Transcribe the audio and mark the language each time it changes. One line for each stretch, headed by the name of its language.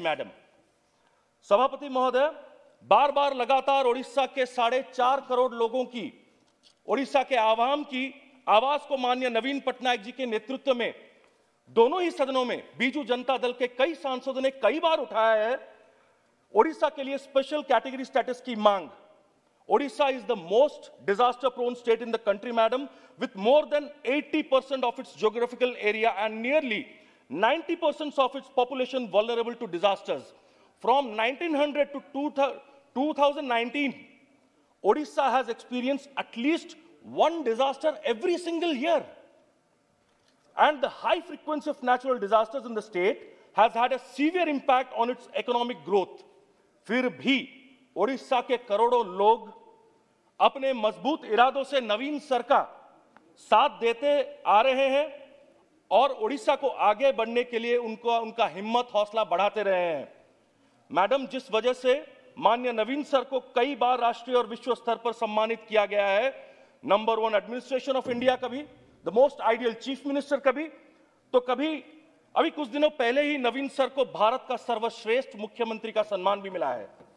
Hindi: Madam, सभापति महोदय, बार बार लगातार ओडिशा के 4.5 करोड़ लोगों की, ओडिशा के आवाम की आवाज को माननीय नवीन पटनायक जी के नेतृत्व में दोनों ही सदनों में बीजू जनता दल के कई सांसदों ने कई बार उठाया है ओडिशा के लिए स्पेशल कैटेगरी स्टेटस की मांग।
English: Odisha is the most disaster-prone state in the country, madam, with more than 80% of its geographical area and nearly 90% of its population vulnerable to disasters. From 1900 to 2019, Odisha has experienced at least one disaster every single year. And the high frequency of natural disasters in the state has had a severe impact on its economic growth.
Hindi: फिर भी ओडिशा के करोड़ों लोग अपने मजबूत इरादों से नवीन sir का साथ देते आ रहे हैं और ओडिशा को आगे बढ़ने के लिए उनका हिम्मत हौसला बढ़ाते रहे हैं। मैडम, जिस वजह से माननीय नवीन सर को कई बार राष्ट्रीय और विश्व स्तर पर सम्मानित किया गया है,
English: number 1 administration of India
Hindi: कभी,
English: the most ideal chief minister
Hindi: कभी, तो कभी अभी कुछ दिनों पहले ही नवीन सर को भारत का सर्वश्रेष्ठ मुख्यमंत्री का सम्मान भी मिला है।